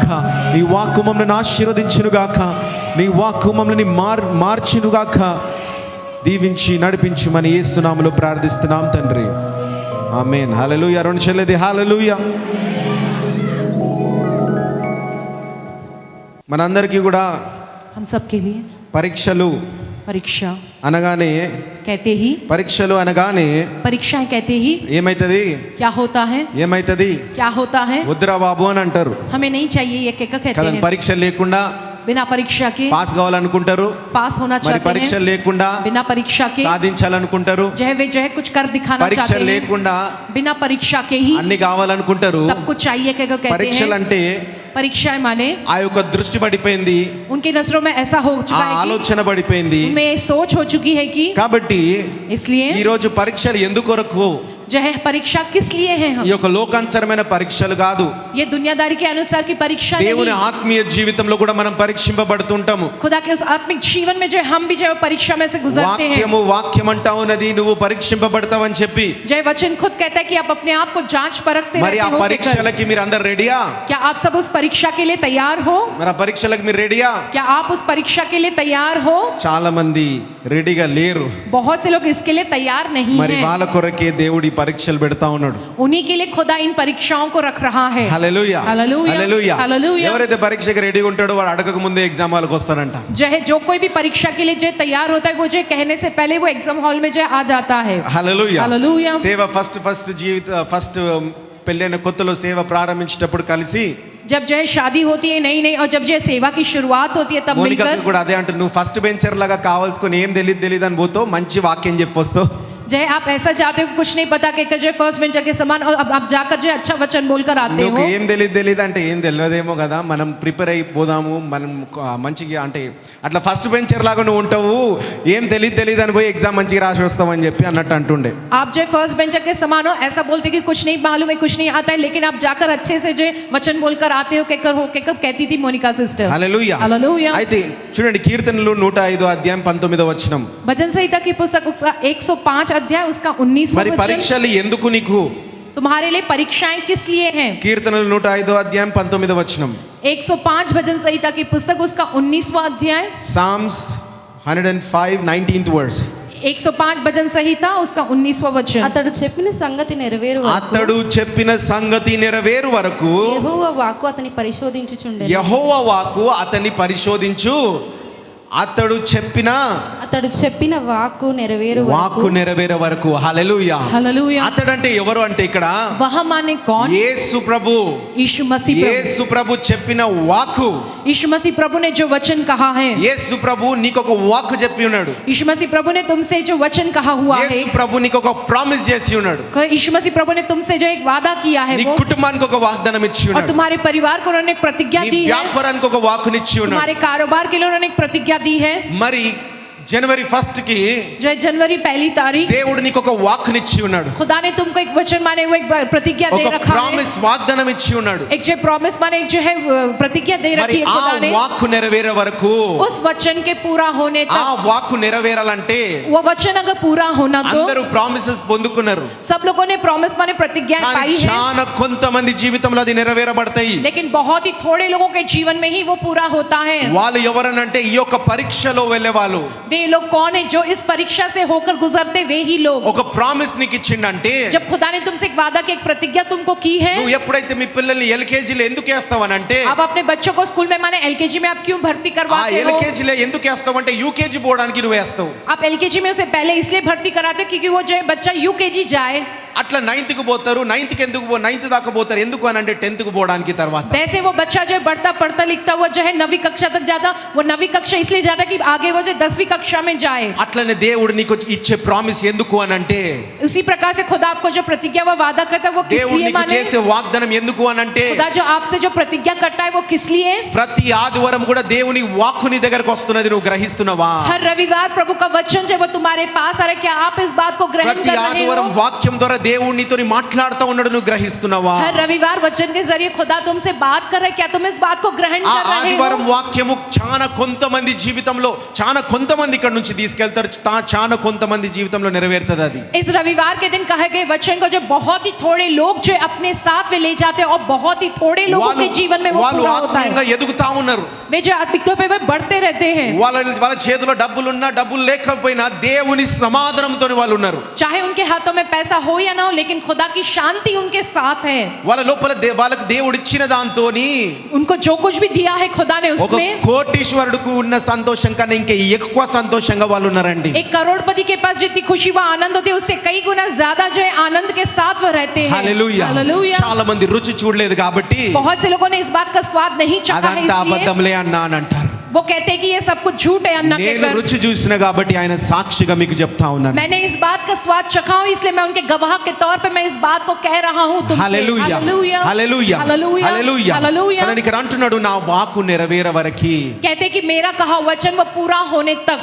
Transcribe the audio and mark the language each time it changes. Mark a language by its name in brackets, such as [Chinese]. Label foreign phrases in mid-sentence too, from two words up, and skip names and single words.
[Telugu] నీ వాక్కు మమ్మల్ని ఆశీర్వదించునుగాక, నీ వాక్కు మమ్మల్ని మార్చునుగాక. దీవించి నడిపించుమని యేసు నామములో ప్రార్థిస్తున్నాం తండ్రి, ఆమేన్. హల్లెలూయా. రెండు చెల్లెది హల్లెలూయా. మనందరికీ కూడా [Hindi] हम सब के लिए [Telugu] పరీక్షలు [Hindi] परीक्षा [Telugu] అనగానే, [Hindi] कहते ही [Telugu] పరీక్షలు అనగానే [Hindi] परीक्षाएं कहते ही [Telugu] ఏమైతది, [Hindi] क्या होता है, [Telugu] ఏమైతది, [Hindi] क्या होता है, [Telugu] వద్దురా బాబు అని అంటారు. [Hindi] हमें नहीं चाहिए ये कहते [Telugu] కదా. [Hindi] हैं. [Telugu] పరీక్ష లేకుండా [Hindi] बिना परीक्षा के [Telugu] పాస్ కావాలనుకుంటారు, [Hindi] पास होना [Telugu] మరి [Hindi] चाहते [Telugu] పరీక్ష [Hindi] हैं, [Telugu] లేకుండా [Hindi] बिना परीक्षा के [Telugu] సాధించాలనుకుంటారు. [Hindi] वे कुछ कर दिखाना [Telugu] పరీక్ష [Hindi] चाहते हैं, [Telugu] లేకుండా [Hindi] बिना परीक्षा के ही [Telugu] అన్ని కావాలనుకుంటారు. [Hindi] सब कुछ चाहिए कहते [Telugu] పరీక్షలు [Hindi] हैं. [Telugu] అంటే [Hindi] परीक्षाएं माने [Telugu] ఆ యొక్క దృష్టి పడిపోయింది, [Hindi] उनकी नजरों में ऐसा हो [Telugu] ఆ [Hindi] चुका है कि [Telugu] ఆలోచన పడిపోయింది. [Hindi] उनमें ये सोच हो चुकी है कि [Telugu] కాబట్టి [Hindi] इसलिए [Telugu] ఈ రోజు పరీక్షలు ఎందుకొరకు, [Hindi] जो है परीक्षा किस लिए है, हम [Telugu] ఈ యొక్క లోకానుసరమైన పరీక్షలు కాదు, [Hindi] ये दुनियादारी के अनुसार की परीक्षा [Telugu] దేవుని [Hindi] नहीं, [Telugu] ఆత్మీయ జీవితంలో కూడా మనం పరీక్షింపబడుతుంటాము. [Hindi] खुदा के उस आत्मिक जीवन में जो हम भी जो परीक्षा में से गुजरते हैं. [Telugu] వాక్యం అంటా ఉన్నది నువ్వు పరీక్షింపబడతావని చెప్పి. [Hindi] जय वचन खुद कहता है कि आप अपने आप को जांच परखते [Telugu] మరి ఆ [Hindi] रहते हो. [Telugu] పరీక్షలకి మీరు అందరు రెడీయా? [Hindi] क्या आप सब उस परीक्षा के लिए तैयार हो? [Telugu] మరి ఆ పరీక్షలకు మీరు రెడీయా? [Hindi] क्या आप उस परीक्षा के लिए तैयार हो? [Telugu] చాలా మంది రెడీగా లేరు. [Hindi] बहुत से लोग इसके लिए तैयार नहीं [Telugu] మరి [Hindi] हैं. [Telugu] వాళ్ళ కొరకే దేవుడి పరీక్షలు పెడతా ఉన్నాడు. [Hindi] उन्हीं के लिए खुदा इन परीक्षाओं को रख रहा है. [Telugu] హల్లెలూయా, హల్లెలూయా, హల్లెలూయా. హల్లెలూయా. ఎవరైతే పరీక్షకి రెడీగా ఉంటాడో వాడు అడగక ముందే [English] exam hallకి [Telugu] వస్తాడంట. [Hindi] जो कोई भी परीक्षा के लिए जो तैयार होता है वो जो कहने से पहले वो [English] exam hall [Hindi] में जो आ जाता है. [Telugu] హల్లెలూయా, హల్లెలూయా. సేవ ఫస్ట్ పెళ్ళైన కొత్తలో సేవ ప్రారంభించేటప్పుడు కలిసి [Hindi] जब जो है शादी होती है नई और जब जो है सेवा की शुरुआत होती है तब मिलकर [Telugu] కూడా అదే అంటే నువ్వు [English] first bencher [Telugu] లాగా కావాల్సుకొని ఏం తెలియదు అని పోతావు, మంచి వాక్యం చెప్పొస్తావు. [Hindi] जय आप ऐसा चाहते हो कुछ नहीं पता कि जो [English] first bencher [Hindi] के समान और अब आप जाकर जो अच्छा वचन बोलकर आते हो. [Telugu] ఏం తెలియదు అంటే ఏం తెలియదేమో కదా, మనం ప్రిపేర్ అయిపోదాము, మనం మంచిగా అంటే అట్లా [English] first bencher [Telugu] లాగా నువ్వు ఉంటావు, ఏం తెలియదు అని పోయి ఎగ్జామ్ మంచిగా రాసి వస్తామని చెప్పి అన్నట్టు అంటుండే. [Hindi] आप जो [English] first bencher [Hindi] के समान हो ऐसा बोलते कि कुछ नहीं मालूम है, कुछ नहीं आता है, लेकिन आप जाकर अच्छे से जो वचन बोलकर आते हो कहकर कहती थी मोनिका सिस्टर. [Telugu] హల్లెలూయా, హల్లెలూయా. అయితే చూడండి కీర్తనలు 105 అధ్యాయం 19వ వచనం. [Hindi] भजन संहिता की पुस्तक 105 अध्याय उसका 19वां [Telugu] మరి [Hindi] वचन. [Telugu] పరీక్షలు ఎందుకు నీకు? [Hindi] तुम्हारे लिए परीक्षाएं किस लिए हैं? [Telugu] కీర్తనలు 105 అధ్యాయం 19వ వచనం. [Hindi] 105 भजन संहिता की पुस्तक उसका 19वां अध्याय. [English] Psalms 105 19th verse. [Hindi] 105 भजन संहिता उसका 19वां वचन. [Telugu] అతడు చెప్పిన సంగతి నెరవేరు వరకు అతడు చెప్పిన సంగతి నెరవేరు వరకు యెహోవా వాక్కు అతని పరిశోధించుచుండెను. యెహోవా వాక్కు అతన్ని పరిశోధించు. అతడు చెప్పిన వాక్కు నెరవేరు నెరవేరే వరకు. హల్లెలూయా, హల్లెలూయా. అతడంటే ఎవరు అంటే ఇక్కడ [Hindi] वह माने कौन? [Telugu] యేసు ప్రభు. [Hindi] यीशु मसीह प्रभु. [Telugu] యేసు ప్రభు చెప్పిన వాక్కు. [Hindi] यीशु मसीह प्रभु ने जो वचन कहा है. [Telugu] యేసు ప్రభు నీకు ఒక వాక్కు చెప్పి ఉన్నాడు. [Hindi] यीशु मसीह प्रभु ने तुमसे जो वचन कहा हुआ है. [Telugu] యేసు ప్రభు నీకు ఒక ప్రామిస్ చేసి ఉన్నాడు. [Hindi] यीशु मसीह प्रभु ने तुमसे जो एक वादा किया है [Telugu] నీ [Hindi] वो, [Telugu] కుటుంబానికి ఒక వాగ్దానం ఇచ్చి [Hindi] और [Telugu] ఉన్నాడు. [Hindi] तुम्हारे परिवार को उन्होंने एक प्रतिज्ञा [Telugu] నీ [Hindi] दी है. [Telugu] వ్యాపారానికి ఒక వాక్కుని ఇచ్చి ఉన్నాడు. [Hindi] तुम्हारे कारोबार के लिए उन्होंने एक प्रतिज्ञा दी है. మరి जनवरी 1 की जो जनवरी 1 तारीख [Telugu] దేవుడు నీకు ఒక వాక్కుని ఇచ్చి ఉన్నాడు. [Hindi] खुदा ने तुमको एक वचन माने वो एक प्रतिज्ञा दे [Telugu] ఒక [Hindi] रखा है. [Telugu] ప్రామిస్ వాగ్దానం ఇచ్చి ఉన్నాడు. [Hindi] एक जो प्रॉमिस माने एक जो है प्रतिज्ञा दे रखी है खुदा ने. [Telugu] ఆ వాక్కు నెరవేరే వరకు, [Hindi] उस वचन के पूरा होने [Telugu] ఆ [Hindi] तक, [Telugu] వాక్కు నెరవేరాలంటే [Hindi] वो वचन अगर पूरा होना तो [Telugu] అందరూ ప్రామిసెస్ పొందుకున్నారు. [Hindi] सब लोगों ने प्रॉमिस माने प्रतिज्ञा [Telugu] కానీ [Hindi] पाई है. [Telugu] చాలా కొంతమంది జీవితంలో అది నెరవేరబడతాయి. [Hindi] लेकिन बहुत ही थोड़े लोगों के जीवन में ही वो पूरा होता है. [Telugu] వాళ్ళు ఎవరనంటే ఈ యొక్క పరీక్షలో వెళ్ళే వాళ్ళు. [Hindi] वे लोग कौन है? जो इस परीक्षा से होकर गुजरते वे ही लोग. [Telugu] ఒక ప్రామిస్ నీకు ఇచ్చిండంటే, [Hindi] जब खुदा ने तुमसे एक वादा की एक प्रतिज्ञा तुमको की है. [Telugu] నువ్వు ఎప్పుడైతే మీ పిల్లల్ని ఎల్కేజీలో ఎందుకు వేస్తావనంటే, [Hindi] आप अपने बच्चों को स्कूल में माने एलकेजी में आप क्यों भर्ती [Telugu] ఆ [Hindi] करवाते हो? [Telugu] ఎల్కేజీలో ఎందుకు వేస్తావంటే యూకేజీ పోవడానికి నువ్వు వేస్తావు. [Hindi] आप एलकेजी में उसे पहले इसलिए भर्ती कराते क्योंकि वो जो है बच्चा यूकेजी जाए. [Telugu] అట్లా 9th కి పోతారు. 9th దాకా పోతారు. ఎందుకు అని అంటే 10th కి పోవడానికి తర్వాత. [Hindi] वैसे वो बच्चा जो है बढ़ता पढ़ता लिखता हुआ जो है 9वीं कक्षा तक जाता, वो 9वीं कक्षा इसलिए जाता कि आगे वो जो 10वीं कक्षा में जाए। [Telugu] అట్లనే దేవుడు నీకు ఇచ్చే ప్రామిస్ ఎందుకు అని అంటే, [Hindi] उसी प्रकार से खुदा आपको जो प्रतिज्ञा व वादा करता है वो किस [Telugu] దేవుడు [Hindi] लिए [Telugu] నీకు [Hindi] माने? [Telugu] చేసే వాగ్దానం ఎందుకు అని అంటే, [Hindi] खुदा जो आपसे जो प्रतिज्ञा करता है वो किस लिए? [Telugu] ప్రతి ఆదివారం కూడా దేవుని వాక్కు నీ దగ్గరకు వస్తున్నది, నువ్వు గ్రహిస్తున్నావా? [Hindi] हर रविवार प्रभु का वचन जो है वो तुम्हारे पास आ रहा है, क्या आप इस बात को ग्रहण [Telugu] ప్రతి [Hindi] कर रहे [Telugu] ఆదివారం [Hindi] हो? [Telugu] వాక్యం ద్వారా దేవుడు నీతోని మాట్లాడుతూ ఉన్నాడు, నువ్వు గ్రహిస్తున్నావా? [Hindi] हर रविवार वचन के जरिए खुदा तुमसे बात कर रहा है, क्या तुम इस बात को ग्रहण [Telugu] ఆ [Hindi] कर रहे [Telugu] ఆదివారం [Hindi] हो? [Telugu] వాక్యము చాలా కొంతమంది జీవితంలో, చాలా కొంతమంది ఇక్కడ నుంచి తీసుకెళ్తారు, చాలా కొంతమంది జీవితంలో నెరవేరుతుంది అది. [Hindi] इस रविवार के दिन कहे गए वचन को जो बहुत ही थोड़े लोग जो अपने साथ में ले जाते हैं और बहुत ही थोड़े लोगों के जीवन में वो [Telugu] వాళ్ళు [Hindi] पूरा होता [Telugu] ఆత్మీయంగా [Hindi] है। [Telugu] ఎదుగుతా ఉన్నారు. [Hindi] वे जो आत्मिकता पे वे बढ़ते रहते हैं, [Telugu] వాళ్ళ చేతిలో డబ్బులున్నా డబ్బులు లేకపోయినా దేవుని సమాధానంతో వాళ్ళు ఉన్నారు. [Hindi] चाहे उनके हाथों में पैसा हो या ना हो, लेकिन खुदा की शांति उनके साथ है। [Telugu] వాళ్ళ లోపల వాళ్ళకు దేవుడు ఇచ్చిన దాంతోని [Hindi] उनको जो कुछ भी दिया है खुदा ने [Telugu] ఒక [Hindi] उसमें, [Telugu] కోటీశ్వరుడికి ఉన్న సంతోషం కన్నా ఇంకా ఎక్కువ సంతోషంగా వాళ్ళు ఉన్నారండి. [Hindi] एक करोड़पति के पास जितनी खुशी व आनंद होती है उससे कई गुना ज्यादा जो है आनंद के साथ वो रहते हैं। [Telugu] హల్లెలూయా. [Hindi] हालेलुया। [Telugu] చాలా మంది రుచి చూడలేదు కాబట్టి [Hindi] बहुत से लोगों ने इस बात का स्वाद नहीं चाहा है, [Telugu] అదంతా [Hindi] इसलिए [Telugu] అబద్ధంలే అన్నా అని అంటారు. [Hindi] वो कहते हैं कि ये सब कुछ झूठ है अन्ना के [Telugu] నేను [Hindi] घर। [Telugu] రుచి చూసిన కాబట్టి ఆయన సాక్షిగా మీకు చెప్తా ఉన్నాను. [Hindi] मैंने इस बात का स्वाद चखा हूं, इसलिए मैं उनके गवाह के तौर पे मैं इस बात को कह रहा हूं तुमसे। [Telugu] హల్లెలూయా. [Hindi] हालेलुया। [Telugu] హల్లెలూయా. [Hindi] हालेलुया। [Telugu] హల్లెలూయా. [Hindi] हालेलुया। [Telugu] కానీ ఇక్కడ అంటున్నాడు, నా వాక్కు నెరవేర వరకి [Hindi] कहते हैं कि मेरा कहा वचन वो पूरा होने तक